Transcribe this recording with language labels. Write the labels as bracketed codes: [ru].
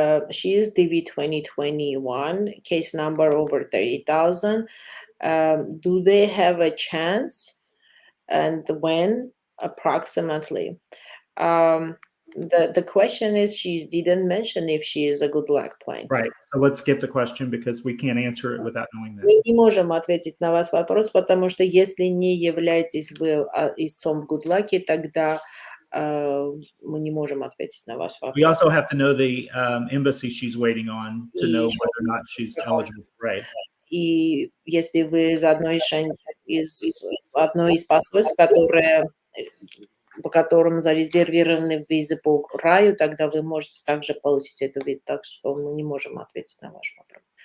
[en] She is DV 2021, case number over 30,000. Do they have a chance? And when approximately? The question is, she didn't mention if she is a good luck plaintiff. Right. So let's skip the question because we can't answer it without knowing that. [ru] Мы не можем ответить на ваш вопрос, потому что если не являетесь вы истцом в good luck, тогда мы не можем ответить на ваш вопрос. [en] We also have to know the embassy she's waiting on to know whether or not she's eligible for aid. [ru] И если вы из одной из посольств, по которым зарезервированы визы по краю, тогда вы можете также получить эту визу, так что мы не можем ответить на ваш вопрос.